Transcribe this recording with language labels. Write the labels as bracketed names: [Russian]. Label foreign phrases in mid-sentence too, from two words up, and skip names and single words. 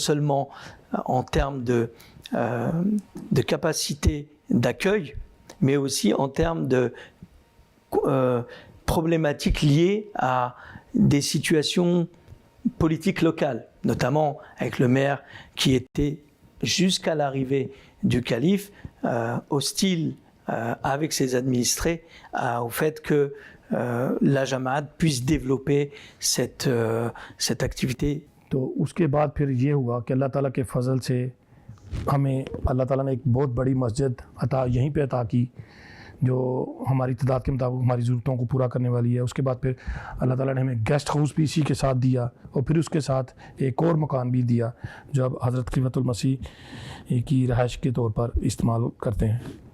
[French] seulement en termes de capacité d'accueil, mais aussi en termes de problématiques liées à des situations politiques locales, notamment avec le maire qui était jusqu'à l'arrivée du calife hostile avec ses administrés au fait que la Jamaat puisse développer cette activité. [Urdu] تو اس کے بعد پھر یہ ہوا کہ اللہ تعالیٰ کے فضل سے ہمیں اللہ تعالیٰ نے ایک بہت بڑی مسجد یہیں پہ عطا کی، جو ہماری تعداد کے مطابق ہماری ضرورتوں کو پورا کرنے والی ہے. اس کے بعد پھر اللہ تعالیٰ نے ہمیں [English] guest house [Urdu] بھی اسی کے ساتھ دیا، اور پھر اس کے ساتھ ایک اور مکان بھی دیا جو اب حضرت خلیفۃ المسیح کی رہائش کے طور پر استعمال کرتے ہیں.